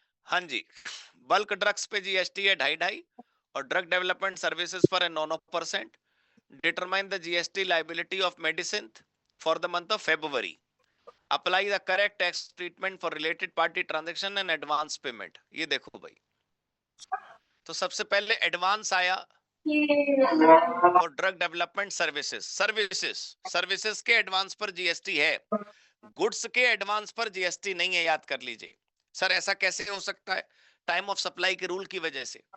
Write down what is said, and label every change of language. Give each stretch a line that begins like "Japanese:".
Hindi: हाँ जी, bulk drugs पे GST है 2.5 और ड्रग डेवलपमेंट सर्विसेज पर है 9%।
English: Determine the GST liability of medicine for the month of February. Apply the correct tax treatment for related party transaction and advance payment.
Hindi: ये देखो भाई, तो सबसे पहले एडवांस आया और ड्रग डेवलपमेंट सर्विसेज के एडवांस पर जीएसटी है, गुड्स के एडवांस पर जीएसटी नहीं है, याद कर लीजिए। सर ऐसा कैसे हो सकता है? टाइम ऑफ सप्लाई के रूल की वजह से।